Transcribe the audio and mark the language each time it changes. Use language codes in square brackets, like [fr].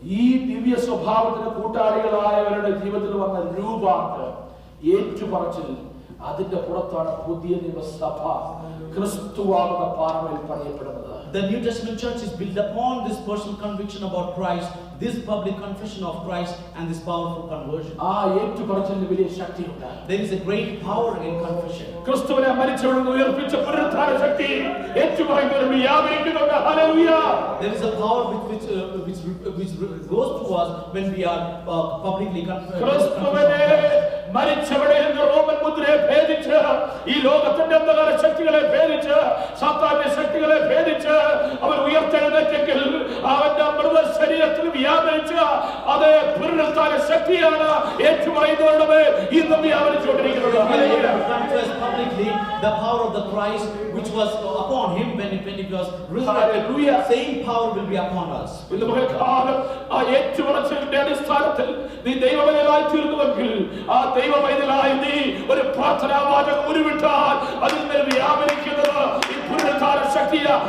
[ml] ഈ ദിവ്യ സ്വഭാവത്തിന് കൂട്ടാളികളായവരുടെ ജീവിതത്തിൽ വന്ന രൂപാന്തരം, ഏറ്റുപറച്ചിൽ, അതിന്റെ പുറത്താണ് പുതിയ നിയമസഭ ക്രിസ്തുവാകുന്ന പാറമേൽ പണിയപ്പെടുന്നത്. [en] The New Testament church is built upon this personal conviction about Christ, this public confession of Christ, and this powerful conversion. [ml] ആ ഏറ്റുപറച്ചിലിന് വലിയ ശക്തിയുണ്ട്. [en] There is a great power in confession. [ml] ക്രിസ്തുവിനെ മരിച്ചവരിൽ നിന്ന് ഉയർപ്പിച്ച പുനരുത്ഥാന ശക്തി ഏറ്റുപറയുന്നവരിൽ വ്യാപരിക്കുന്നുണ്ട്. Hallelujah. [en] There is a power which goes to us when we are publicly confessing. [ml] ക്രിസ്തുവിനെ മരിച്ചവരെ എന്ന് Roman മുദ്രയെ ഭേദിച്ച്, ഈ ലോകത്തിന്റെ അന്ധകാര ശക്തികളെ ഭേദിച്ച്, സാത്താന്റെ ശക്തികളെ ഭേദിച്ച് അവൻ ഉയർത്തെഴുന്നേറ്റെങ്കിൽ അവന്റെ മൃത ശരീരത്തിൽ വ്യാപരിച്ച് അത് പുനരുത്ഥാന ശക്തിയാണ് ഏറ്റുപറയുന്നവരുടെ ഇന്നും വ്യാപരിച്ചുകൊണ്ടിരിക്കുന്നത്. [en] Confess publicly the power of the Christ which was upon him when he was resurrected. Same power will be upon us. [ml] ഇന്ന് പകൽക്കാലം ആ ഏറ്റുപറച്ചിലിന്റെ അടിസ്ഥാനത്തിൽ നീ ദൈവമൈതലായി തീർന്നുവെങ്കിൽ ആ ദൈവമൈതലായി നീ ഒരു പ്രാർത്ഥനാ വാചകം ഉരുവിട്ടാൽ അതിൽ നിന്ന് വ്യാപരിക്കുന്നത് ഈ പുനരുത്ഥാന ശക്തിയാ.